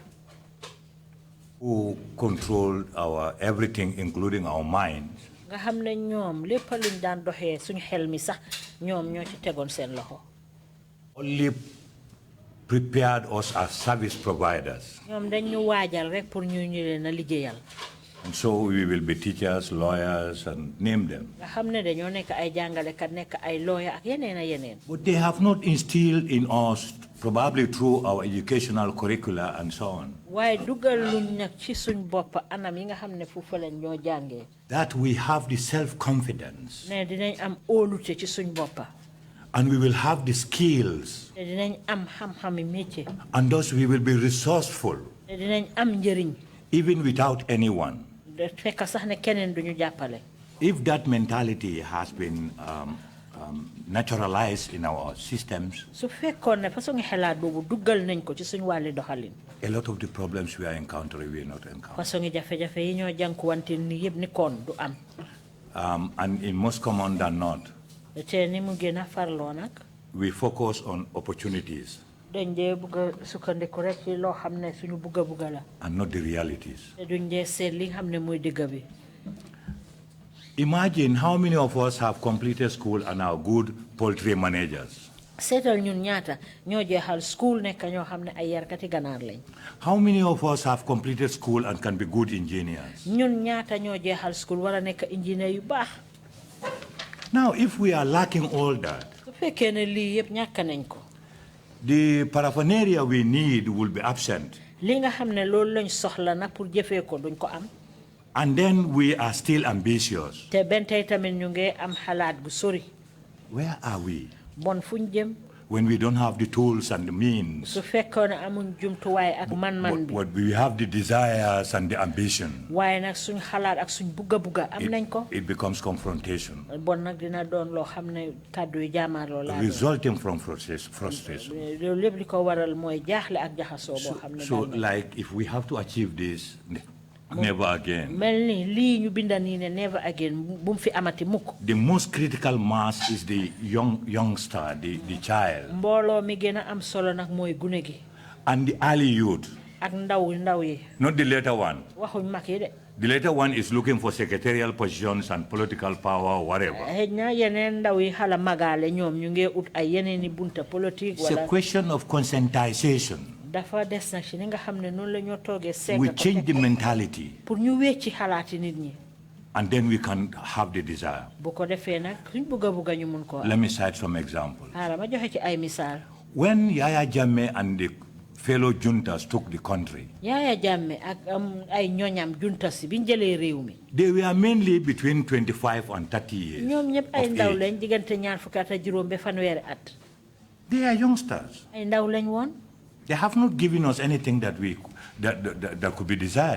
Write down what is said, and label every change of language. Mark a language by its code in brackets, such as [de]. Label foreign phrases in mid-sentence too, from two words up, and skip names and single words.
[en] Who controlled our everything, including our minds. [wo] nga xam ne ñoom lépp luñ daan doxee suñu xel mi sax ñoom ñoo ci tegoon seen loxo. [en] Only prepared us as service providers. [wo] ñoom dañ ñu waajal rek pour ñu leen a liggéeyal. [en] And so we will be teachers, lawyers, and name them. [wo] nga xam ne dañoo nekk ay jàngalekat nekk ay lawyer ak yeneen a yeneen. [en] But they have not instilled in us, probably through our educational curricula and so on. [wo] waaye dugal luñ nag ci suñ bopp anam yi nga xam ne foofu lañ ñoo jàngee. [en] That we have the self-confidence. [wo] ne dinañ am óolute ci suñ bopp. [en] And we will have the skills. [wo] te dinañ am xam-xami métier. [en] And thus we will be resourceful. [wo] te dinañ am njëriñ. [en] Even without anyone. [wo] fekk sax ne keneen duñu jàppale. [en] If that mentality has been naturalized in our systems, [wo] su fekkoon ne façon xelaat boobu duggal nañ ko ci suñ wàlli doxalin. [en] a lot of the problems we are encountering will not encounter. [wo] façon jafe-jafe yi ñoo jànkuwante ni yëpp ni koon du am. [en] And in most common than not, [wo] te ni mu gën a farloo nag. [en] we focus on opportunities. [wo] dañ dee bugg a sukkandiku rek ci loo xam ne suñu bugga la. [en] And not the realities. [wo] te duñ dee seet li nga xam ne mooy dëgg bi. [en] Imagine how many of us have completed school and are good poultry managers. [wo] seetal ñun ñaata ñoo jeexal school nekk ñoo xam ne ay yarkati ganaar lañ. [en] How many of us have completed school and can be good engineers? [wo] ñun ñaata ñoo jeexal school war a nekk engineer yu baax. [en] Now, if we are lacking all that, [wo] su fekkee ne lii yëpp ñàkk nañ ko. [en] the paraphernalia we need will be absent. [wo] li nga xam ne loolu lañ soxla nag pour jëfee ko duñ ko am. [en] And then we are still ambitious. [wo] te benn tey tamit ñu ngi am xalaat gu sori. [en] Where are we? [wo] bon fuñ jëm. [en] When we don't have the tools and the means. [wo] su fekkoon ne amuñ jumtuwaay ak man-man bi. [en] But we have the desires and the ambition. [wo] waaye nag suñ xalaat ak suñ bugga am nañ ko. [en] It becomes confrontation. [wo] bon nag dina doon loo xam ne kàddu yu jaamaarloo laa [en] resulting from frustration. [wo] loolu lépp li ko waral mooy jaaxle ak jaxasoo boo xam ne. [en] So like if we have to achieve this, never again. [wo] mel ni lii ñu binda nii ne [en] never again [wo] bu mu fi amati mukk. [en] The most critical mass is the youngster, the child. [wo] mbooloo mi gën a am solo nag mooy gune gi. [en] And the early youth. [wo] ak ndaw yi. [en] Not the later one. [wo] waxuñ mag yi de. [en] The later one is looking for secretarial positions and political power, whatever. [wo] xëy na yeneen ndaw yi xala magaale ñoom ñu ngi ut ay yeneen i bunta politique. [en] It's a question of conscientization. [wo] dafa des na ci ni nga xam ne noonu la ñoo toogee seet. [en] We change the mentality. [wo] pour ñu wecci xalaati nit ñi. [en] And then we can have the desire. [wo] bu ko defee nag suñ bugga ñu mun koo. [en] Let me cite some examples. [wo] ma joxe ci ay misaal. [en] When Yaya Jammeh and the fellow juntas took the country, [wo] Yaya Jammeh ak ay ñoñam juntas si biñ jëlee réew mi. [en] they were mainly between 25 and 30 years. [wo] ñoom ñëpp ay ndaw lañ diggante ñaar fukki at ak juróom ba fanweeri at. [en] They are youngsters. [wo] ay ndaw lañ woon. [en] They have not given us anything that could be desired.